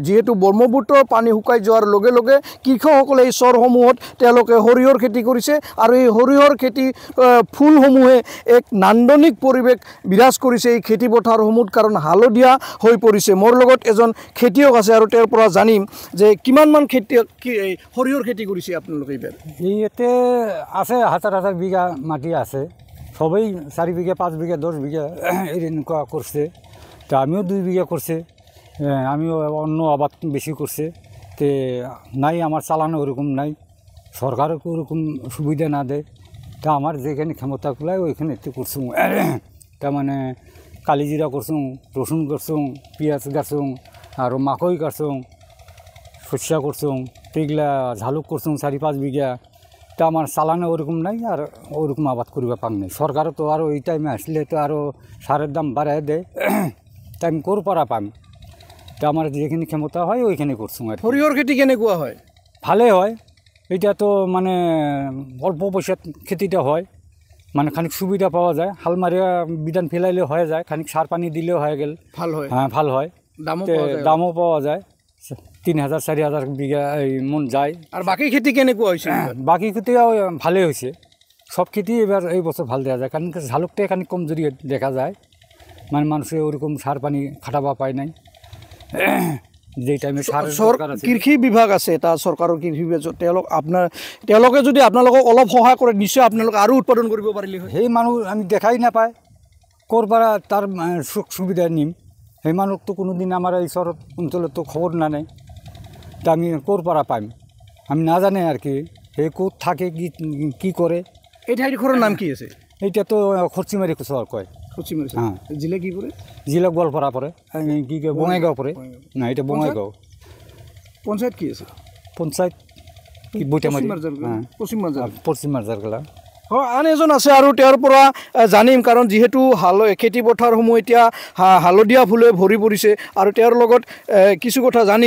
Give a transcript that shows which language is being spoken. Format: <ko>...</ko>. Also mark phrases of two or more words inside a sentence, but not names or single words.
<as>যিহেতু ব্ৰহ্মপুত্ৰৰ পানী শুকাই যোৱাৰ লগে লগে কৃষকসকলে এই চৰসমূহত তেওঁলোকে সৰিয়হৰ খেতি কৰিছে আৰু এই সৰিয়হৰ খেতি ফুলসমূহে এক নান্দনিক পৰিৱেশ বিৰাজ কৰিছে এই খেতি পথাৰসমূহত, কাৰণ হালধীয়া হৈ পৰিছে। মোৰ লগত এজন খেতিয়ক আছে আৰু তেওঁৰ পৰা জানিম যে কিমানমান খেতিয়ক সৰিয়হৰ খেতি কৰিছে আপোনালোকে। এইবাৰ</as> <bn>ইয়াতে আছে হাজাৰ হাজাৰ বিঘা মাটি আছে, সবেই 4 বিঘা 5 বিঘা 10 বিঘা এনেকুৱা করছে। তো আমিও 2 বিঘা করছে, আমিও অন্য আবাদ বেশি করছে। তো নাই আমার চালানো ওরকম নাই, সরকারও ওরকম সুবিধা না দেয়। তা আমার যেখানে ক্ষমতা কুলায় ওইখানে একটু করছুম। তার মানে কালিজিরা করছুম, রসুন করছুম, পেঁয়াজ গাছুম, আর মাকই গাছুম, শস্যা করছুম, এগুলা ঝালুক করছুম 4-5 বিঘা। তা আমার চালানো ওরকম নাই আর ওরকম আবাদ করিবা পাম নাই। সরকারও তো আরও এই টাইমে আসলে তো আরও সারের দাম বাড়াই দেয়, তা আমি কোর পারা পাম। তো আমার যেখানে ক্ষমতা হয় ওইখানে করছুম। আর</bn> <as>সৰিয়হৰ খেতি কেনেকুৱা হয়?</as> <bn>ভালেই হয়, এটা তো মানে অল্প পয়সার খেতিটা হয়, মানে খানিক সুবিধা পাওয়া যায়। হাল মারিয়া বিধান ফেলাইলে হয়ে যায়, খানিক সার পানি দিলেও হয়ে গেল, ভাল হয়। হ্যাঁ ভাল হয়, দামও পাওয়া যায়। 3000-4000 বিঘা মন যায়। আর</bn> <as>বাকি খেতি কেনেকুৱা হৈছে?</as> <bn>বাকি খেতিও ভালেই হৈছে, সব খেতি এবার এই বছর ভাল দেওয়া যায়। কারণ ঝালুকটাই খানিক কমজোরি দেখা যায়, মানে মানুষে ওরকম সার পানি খাটাবা পায় নাই যে টাইমে।</bn> <as>কৃষি বিভাগ আছে, এটা চৰকাৰৰ কৃষি বিভাগ, তেওঁলোকে যদি আপোনালোকক অলপ সহায় কৰে নিশ্চয় আপোনালোকে আৰু উৎপাদন কৰিব পাৰিলে হয়। সেই মানুহ আমি দেখাই নাপায়, ক'ৰ পৰা তাৰ সুবিধা নিম।</as> <bn>সেই মানুহ তো কোনোদিন আমার এই শহর অঞ্চলের তো খবর না নেই, তা আমি কোর পারা পাইম আমি না জানি আর কি। সেই কোর থাকে কি করে।</bn> <as>এই ঠাইডোখৰৰ নাম কি আছে?</as> <bn>এইটা তো খরচিমারি চর কয়। খরচিমারি, হ্যাঁ। জিলা কি পড়ে? জিলা গোৱালপাৰা পড়ে। কি কয় বঙাইগাঁও পড়ে না, এটা বঙাইগাঁও।</bn> <as>পঞ্চায়েত কি আছে?</as> <bn>পঞ্চায়েত কি বৈঠামারি, পশ্চিম মাৰ্জাৰগলা।</bn> <as>হয়, আন এজন আছে আৰু তেওঁৰ পৰা জানিম, কাৰণ যিহেতু খেতি পথাৰসমূহ এতিয়া হালধীয়া ফুলে ভৰি পৰিছে আৰু তেওঁৰ লগত কিছু কথা জানিম।</as>